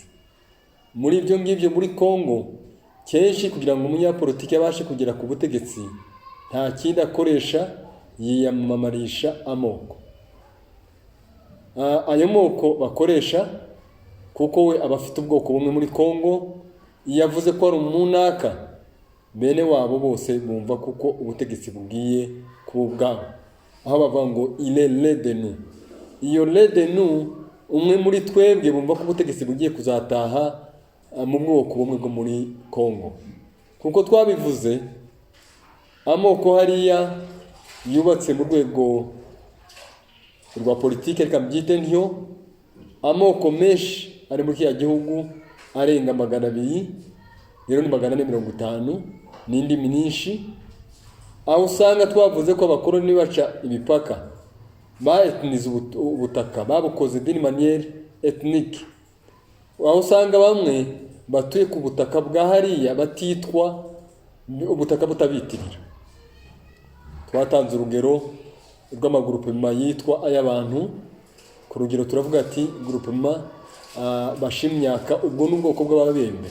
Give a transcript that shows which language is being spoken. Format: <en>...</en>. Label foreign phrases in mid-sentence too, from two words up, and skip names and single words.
<rw>Muri ibyo ngibyo muri Kongo kenshi kugira ngo umunyapolitiki abashe kugera ku butegetsi nta kindi akoresha, yiyamamarisha amoko. Ayo moko bakoresha kuko we abafite ubwoko bumwe muri Kongo, iyo avuze ko ari umunaka bene wabo bose bumva kuko ubutegetsi bugiye kubwabo, aho bavuga ngo</rw> <fr>il est l'un de nous.</fr> <rw>Iyo</rw> <fr>l'un de nous</fr> <rw>umwe muri twebwe bumva ko ubutegetsi bugiye kuzataha mu bwoko bumwe bwo muri Kongo. Kuko twabivuze amoko hariya yubatse mu rwego rwa politike, reka mbyite ntyo, amoko menshi ari muri kya gihugu arenga 200, rero ni 450 n'indi myinshi. Aho usanga twavuze ko abakoloni baca imipaka, baetnize ubutaka, babukoze</rw> <fr>d'une manière ethnique.</fr> <rw>Aho usanga bamwe batuye ku butaka bwa hariya batitwa ubutaka butabitirira. Twatanze urugero rw'amagroupement yitwa ay'abantu. Ku rugero turavuga ati groupement bashimyaka, ubwo n'ubwoko bw'ababembe.</rw>